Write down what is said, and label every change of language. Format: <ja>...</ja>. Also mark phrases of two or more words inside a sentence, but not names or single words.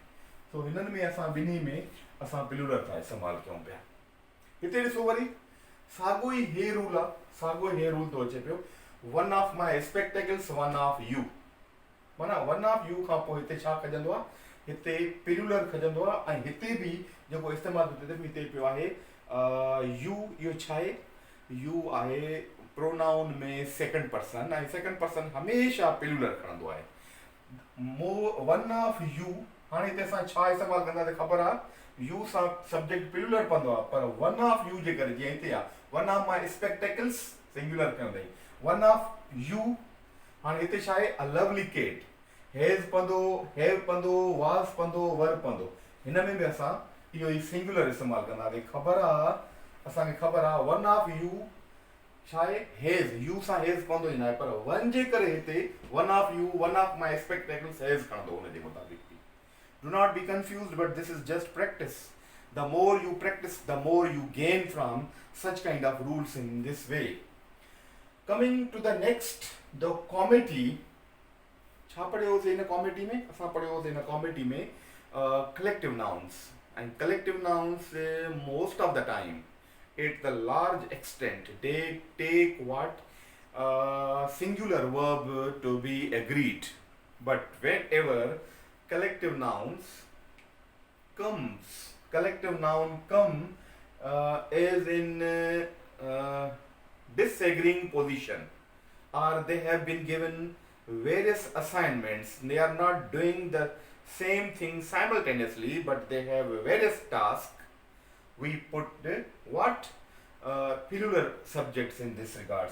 <sd>सो हिननि में असां ॿिन्ही में असां प्लूरल था इस्तेमालु कयूं पिया। हिते ॾिसो वरी साॻियो ई हे रूल आहे, साॻियो हे रूल थो अचे पियो,</sd> <en>one of my spectacles one of you,</en> <sd>माना</sd> <en>one of you</en> <sd>खां पोइ हिते छा खजंदो आहे, हिते प्लूरल खजंदो आहे, ऐं हिते बि जेको इस्तेमालु थो थिए हिते पियो आहे यू, इहो छा आहे यू आहे प्रोनाउन में</sd> <en>second person,</en> <sd>ऐं</sd> <en>second person</en> <sd>हमेशह प्लूरल खणंदो आहे।</sd> <en>one of you,</en> <sd>हाणे हिते असां छा इस्तेमालु कंदासीं ख़बर आहे, यू सां सब्जेक्ट प्लूरल पवंदो आहे, पर</sd> <en>one of you</en> <sd>जे करे जीअं हिते आहे</sd> <en>one of my spectacles</en> <sd>सिंगुलर कंदई,</sd> <en>one of you,</en> <sd>हाणे हिते छा आहे</sd> <en>a lovely cat,</en> <sd>हैज़ पवंदो, हैव पवंदो, वाज़ पवंदो, वर पवंदो, हिन में बि असां इहो ई सिंगुलर इस्तेमालु कंदासीं। ख़बर आहे असांखे ख़बर आहे</sd> <en>one of you</en> <sd>छा आहे हैज़, यू सां हैज़ पवंदो ई न आहे, पर वन जे करे हिते</sd> <en>one of you one of my spectacles has</en> <sd>खणंदो हुन जे मुताबिक़।</sd> <en>Do not be confused, but this is just practice. The more you practice, the more you gain from such kind of rules in this way. Coming to the next, the committee.</en> <sd>छा पढ़ियोसीं हिन कॉमिटी में? असां पढ़ियोसीं हिन कॉमिटी में</sd> <en>collective nouns. And collective nouns most of the time, at the large extent, they take what singular verb to be agreed. But whenever collective nouns come is in disagreeing position, or they have been given various assignments, they are not doing the same thing simultaneously but they have various tasks, we put what plural subjects in this regard.</en>